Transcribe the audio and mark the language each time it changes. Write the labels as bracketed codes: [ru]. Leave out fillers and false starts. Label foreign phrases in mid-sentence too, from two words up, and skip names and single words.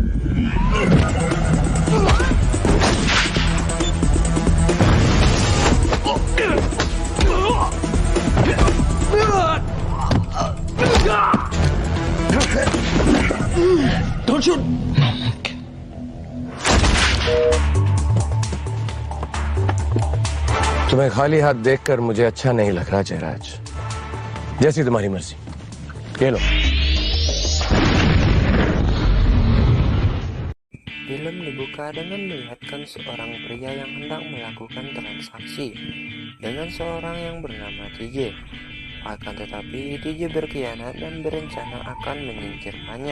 [en] Don't shoot. [hi] तुम्हें खाली हाथ देखकर मुझे अच्छा नहीं लग रहा जयराज। जैसी तुम्हारी मर्जी, ये लो। [id] Film dibuka dengan melihatkan seorang pria yang hendak melakukan transaksi dengan seorang yang bernama TJ. Akan tetapi TJ berkhianat dan berencana akan menyingkirkannya.